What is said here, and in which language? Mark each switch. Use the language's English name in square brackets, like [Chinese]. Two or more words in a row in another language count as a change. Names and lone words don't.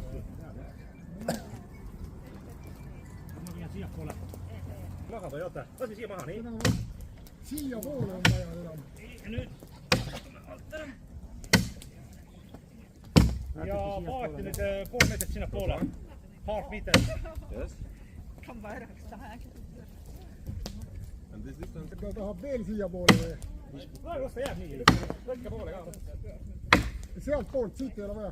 [Estonian] Ma viin siia poole. Maha või oota? Lasi siia maha, nii? siia poole on vaja enam. Ja nüüd. ja paati nüüd pool meetrit sinna poole. [English] Half meter. [Swedish] Kan vara så här. [Estonian] Ta tahab veel siia poole või? Las ta jääb nii. Võtke poole ka. Sealt poolt, siit ei ole vaja.